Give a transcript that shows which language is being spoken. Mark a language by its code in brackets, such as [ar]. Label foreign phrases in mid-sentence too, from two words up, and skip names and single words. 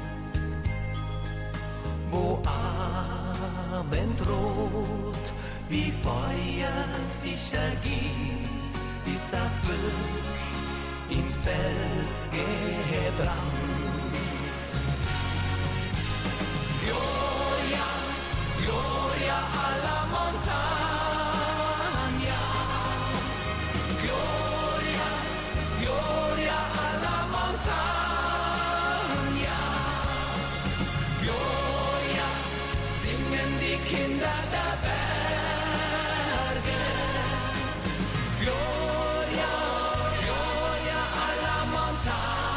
[de] Wo Abendrot wie Feuer sich ergießt, ist das Glück im Fels gebrannt. [it] Gloria, Gloria alla montagna, Gloria, Gloria alla montagna, Gloria, [de] singen die Kinder der Berge, [it] Gloria, Gloria alla montagna.